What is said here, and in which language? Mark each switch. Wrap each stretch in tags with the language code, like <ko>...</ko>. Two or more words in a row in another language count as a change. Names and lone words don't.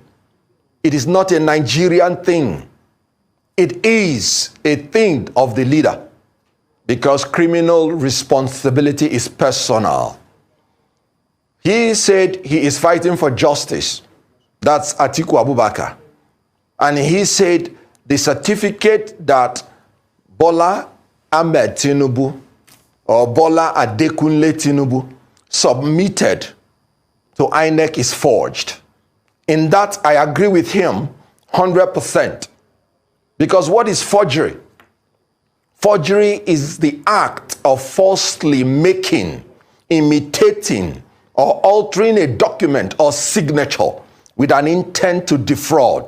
<en>It is not a Nigerian thing. It is a thing of the leader because criminal responsibility is personal. He said he is fighting for justice. That's Atiku Abubakar. And he said the certificate that Bola Ahmed Tinubu or Bola Adekunle Tinubu submitted to INEC is forged. In that, I agree with him 100%. Because what is forgery? Forgery is the act of falsely making, imitating, or altering a document or signature with an intent to defraud.</en>